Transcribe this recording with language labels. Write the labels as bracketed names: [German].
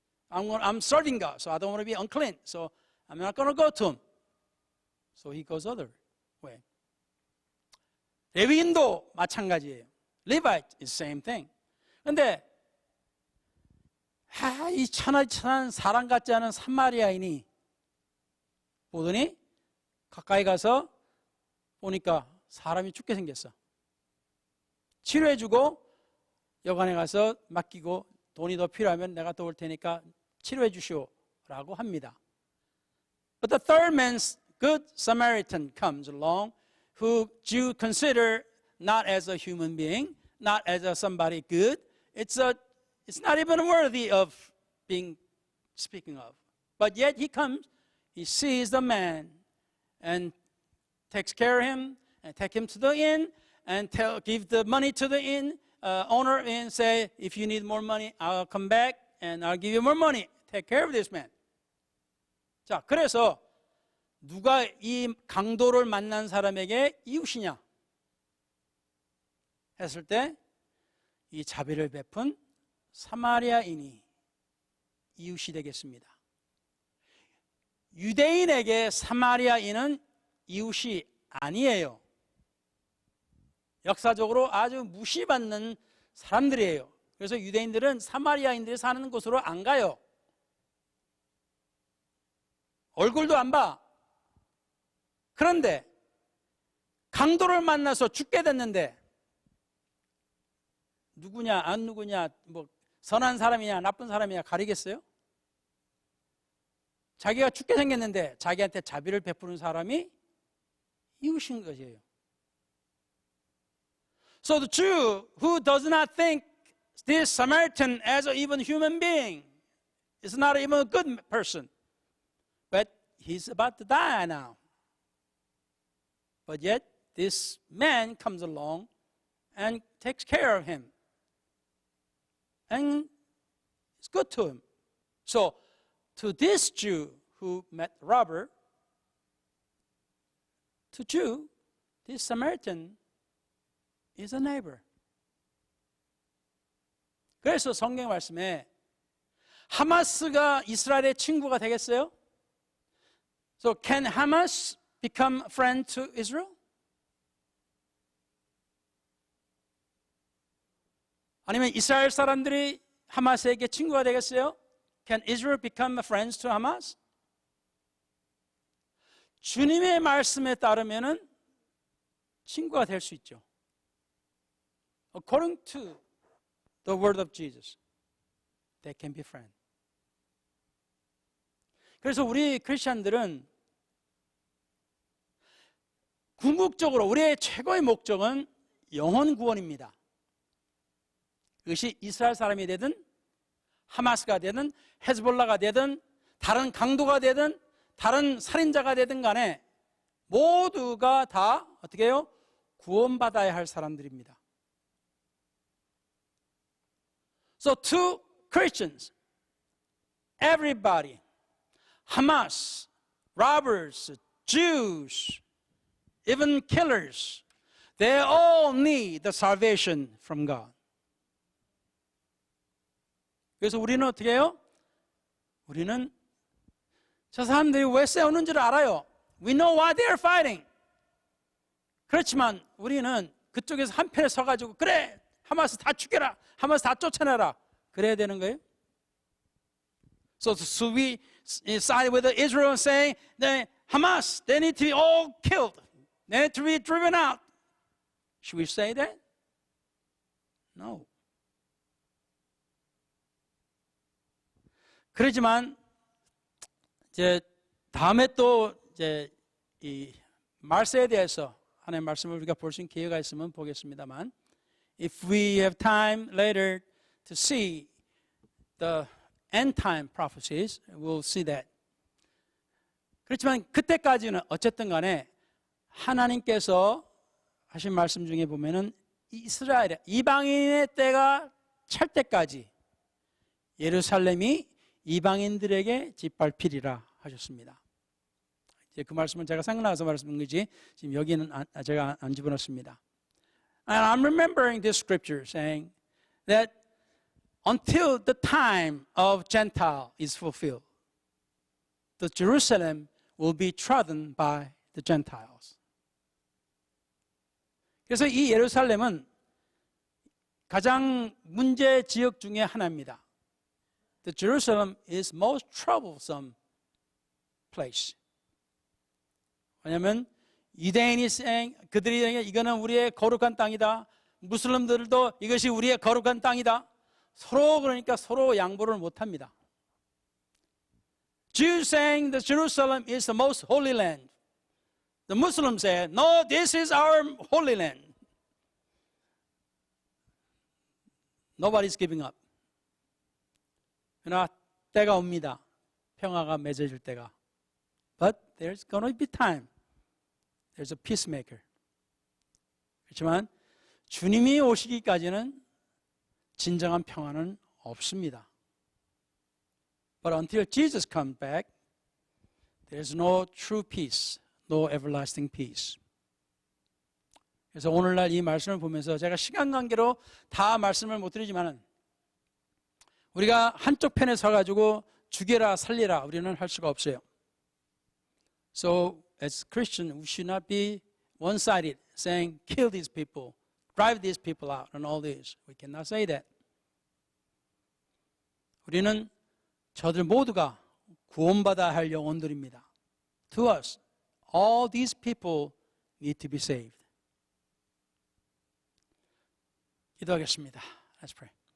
[English] I'm serving God, so I don't want to be unclean. So I'm not going to go to him. So he goes other way. [Korean] 레위인도 마찬가지예요. [English] Levite is same thing. [Korean] 그런데 이 천한 사람 같지 않은 사마리아인이 보더니 가까이 가서 보니까 사람이 죽게 생겼어. 치료해주고 여관에 가서 맡기고 돈이 더 필요하면 내가 또 올 테니까 치료해 주시오라고 합니다. [English] But the third man's good Samaritan comes along who Jews consider not as a human being, not as somebody good. It's not even worthy of being speaking of. But yet he comes, he sees the man and takes care of him and take him to the inn and give the money to the inn owner and say, if you need more money, I'll come back and I'll give you more money. Take care of this man. [Korean] 자, 그래서 누가 이 강도를 만난 사람에게 이웃이냐 했을 때 이 자비를 베푼 사마리아인이 이웃이 되겠습니다. 유대인에게 사마리아인은 이웃이 아니에요. 역사적으로 아주 무시받는 사람들이에요. 그래서 유대인들은 사마리아인들이 사는 곳으로 안 가요. 얼굴도 안 봐. 그런데 강도를 만나서 죽게 됐는데 누구냐 안 누구냐 뭐 선한 사람이냐 나쁜 사람이냐 가리겠어요? 자기가 죽게 생겼는데 자기한테 자비를 베푸는 사람이 이웃인 것이에요. [English] So the Jew who does not think this Samaritan as an even human being is not even a good person, but he's about to die now. But yet this man comes along and takes care of him. And it's good to him. So to this Jew who met the robber, to Jew, this Samaritan is a neighbor. [Korean] 그래서 성경 말씀에 하마스가 이스라엘의 친구가 되겠어요? [English] So can Hamas become a friend to Israel? [Korean] 아니면 이스라엘 사람들이 하마스에게 친구가 되겠어요? [English] Can Israel become friends to Hamas? [Korean] 주님의 말씀에 따르면은 친구가 될 수 있죠. [English] According to the word of Jesus, they can be friends. [Korean] 그래서 우리 크리스천들은 궁극적으로 우리의 최고의 목적은 영혼 구원입니다. 그것이 이스라엘 사람이 되든 하마스가 되든 헤즈볼라가 되든 다른 강도가 되든 다른 살인자가 되든 간에 모두가 다 어떻게 해요? 구원받아야 할 사람들입니다. [English] So to Christians, everybody, Hamas, robbers, Jews, even killers, they all need the salvation from God. [Korean] 그래서 우리는 어떻게 해요? 우리는 저 사람들이 왜 싸우는지를 알아요. [English] We know why they are fighting. [Korean] 그렇지만 우리는 그쪽에서 한편에 서가지고 그래 하마스 다 죽여라, 하마스 다 쫓아내라 그래야 되는 거예요. [English] So we side with Israel saying that Hamas, they need to be all killed. They need to be driven out. Should we say that? No. [Korean] 그렇지만 이제 다음에 또 이제 이 말세에 대해서 하나님의 말씀을 우리가 볼 수 있는 기회가 있으면 보겠습니다만, [English] if we have time later to see the end time prophecies, we'll see that. [Korean] 그렇지만 그때까지는 어쨌든 간에 하나님께서 하신 말씀 중에 보면은 이스라엘 이방인의 때가 찰 때까지 예루살렘이 이방인들에게 짓밟히리라 하셨습니다. 이제 그 말씀은 제가 생각나서 말씀한 거지 지금 여기는 제가 안 집어넣습니다. [English] And I'm remembering this scripture saying that until the time of Gentile is fulfilled, the Jerusalem will be trodden by the Gentiles. [Korean] 그래서 이 예루살렘은 가장 문제 지역 중에 하나입니다. [English] The Jerusalem is most troublesome place. [Korean] 왜냐하면 유대인이 그들이 이거는 우리의 거룩한 땅이다. 무슬림들도 이것이 우리의 거룩한 땅이다. 서로 그러니까 서로 양보를 못합니다. [English] Jews saying that Jerusalem is the most holy land. The Muslims say, no, this is our holy land. Nobody's giving up. [Korean] 그러나 때가 옵니다. 평화가 맺어질 때가. [English] But there's going to be time. There's a peacemaker. [Korean] 그렇지만 주님이 오시기까지는 진정한 평안은 없습니다. [English] But until Jesus comes back, there is no true peace, no everlasting peace. [Korean] 그래서 오늘날 이 말씀을 보면서 제가 시간 관계로 다 말씀을 못 드리지만은 우리가 한쪽 편에 서가지고 죽여라 살리라 우리는 할 수가 없어요. [English] So as Christians, we should not be one-sided, saying kill these people, drive these people out, and all this. We cannot say that. [Korean] 우리는 저들 모두가 구원받아야 할 영혼들입니다. [English] To us, all these people need to be saved. [Korean] 기도하겠습니다. [English] Let's pray.